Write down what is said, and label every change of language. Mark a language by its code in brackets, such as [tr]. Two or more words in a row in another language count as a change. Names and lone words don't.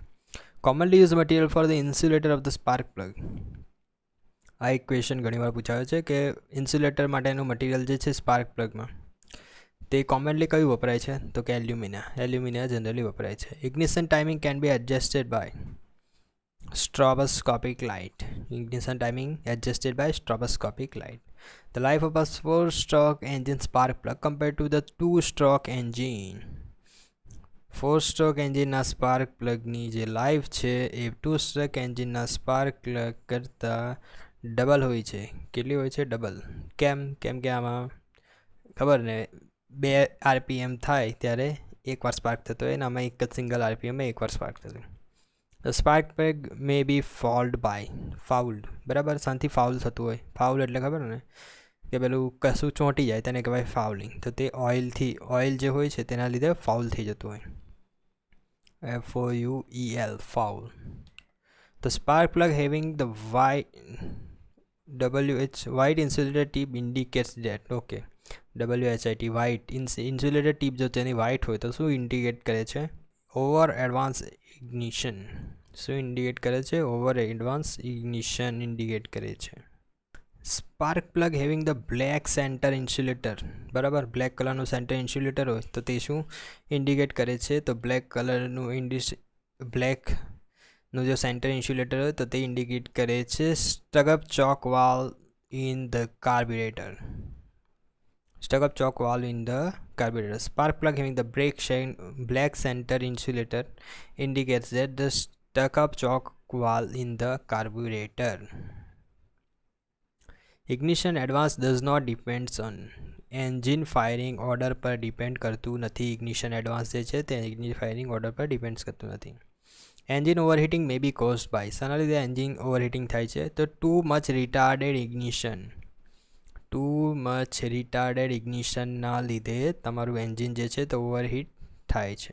[en] commonly use material for the insulator of the spark plug. [gu] આ એક ક્વેશ્ચન ઘણીવાર પૂછાયો છે કે ઇન્સ્યુલેટર માટેનું મટીરિયલ જે છે [en] spark plugમાં [gu] તે કોમનલી કયું વપરાય છે? તો કે એલ્યુમિનિયા. એલ્યુમિનિયા જનરલી વપરાય છે. [en] ignition timing can be adjusted by stroboscopic light. Ignition timing adjusted by stroboscopic light. The life of a 4-stroke engine spark plug compared to the 2-stroke engine. [gu] 4-stroke એન્જિનના [en] spark plugની [gu] જે લાઈફ છે એ [en] 2-stroke engineના spark plug [gu] કરતાં ડબલ હોય છે. કેટલી હોય છે? ડબલ. કેમ? કેમ કે આમાં ખબર ને 2 RPM થાય ત્યારે એકવાર સ્પાર્ક થતો હોય ને આમાં એક જ સિંગલ RPM એકવાર સ્પાર્ક થતો હોય. [en] The spark plug may be fouled. [gu] બરાબર, શાંતિ ફાઉલ થતું હોય. ફાઉલ એટલે ખબર ને કે પેલું કશું ચોંટી જાય તેને કહેવાય ફાઉલિંગ. તો તે ઓઇલ જે હોય છે તેના લીધે ફાઉલ થઈ જતું હોય. FOUEL, ફાઉલ. [en] The spark plug having the white insulator tip indicates that. Okay, WHIT, white insulator tip [gu] જો તેની white હોય તો શું ઇન્ડિકેટ કરે છે? [en] over advance ignition. [gu] શું ઇન્ડિકેટ કરે છે? [en] over advance ignition indicate [gu] કરે છે. [en] spark plug having the black center insulator. [gu] બરાબર, બ્લેક કલરનું [en] center insulator [gu] હોય તો તે શું ઇન્ડિકેટ કરે છે? તો બ્લેક જો [en] center insulator [gu] હોય તો તે [en] ઇન્ડિકેટ [gu] કરે છે [en] stuck-up choke valve in the carburetor. Stuck-up choke valve in the carburetor. Spark plug having the black center insulator indicates that the stuck-up choke valve in the carburetor. Ignition advance does not depends on. engine firing order પર ડિપેન્ડ [gu] કરતું નથી. [en] ignition advance [gu] જે છે તે [en] engine firing order [gu] પર ડિપેન્ડ કરતું નથી. [en] engine overheating may be caused by, [gu] શાના લીધે [en] engine overheating [gu] થાય છે? તો [en] too much retarded ignitionના [gu] લીધે તમારું એન્જિન જે છે તે ઓવરહીટ થાય છે.